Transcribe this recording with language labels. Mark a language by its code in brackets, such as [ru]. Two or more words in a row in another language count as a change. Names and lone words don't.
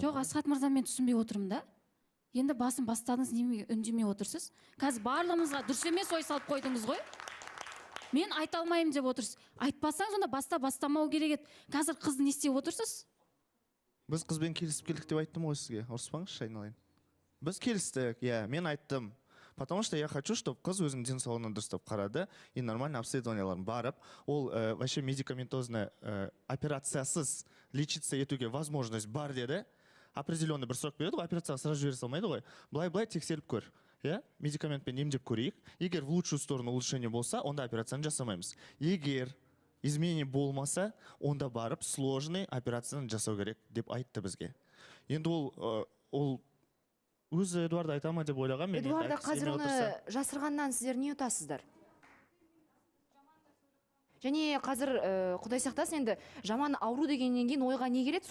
[kk] Жоқ, Асхат мырза, мен түсінбей отырмын да. Енді басын бастадыңыз, неге үндемей отырсыз? Қазір барлығымызға дұрыс емес ой салып қойдыңыз ғой. Мен айта алмаймын деп отырсыз. Айтпасаңыз, онда бастамау керек еді. Қазір қызды не істеп отырсыз? Біз қызбен келісіп келдік деп айттым ғой сізге. Ұрыспаңызшы, айналайын. Біз келістік, мен айттым. [ru] Потому что я хочу, чтобы [kk] қыз өзінің денсаулығына дұрыстап қарады [ru] и нормально [kk] обследованияларын барып, ол [ru] вообще медикаментозная [kk] операциясыз лечиться етуге возможность бар деді. Определенный бір срок береді ғой, операцияға сразу жібере салмайды ғой. Былай тексеріп көр. Медикаментпен емдеп көрейік. Егер [ru] в лучшую сторону улучшение [kk] болса, онда операцияны жасамаймыз. Егер изменение болмаса, онда барып сложный операцияны жасау керек деп айтты бізге. Енді ол өзі Эдуарда айта ма деп ойлаған. Эдуарда қазір оны жасырғаннан сіздер не ұтасыздар? Және қазір Құдай сақтасын, енді жаман ауру дегеннен кейін ойға не келеді?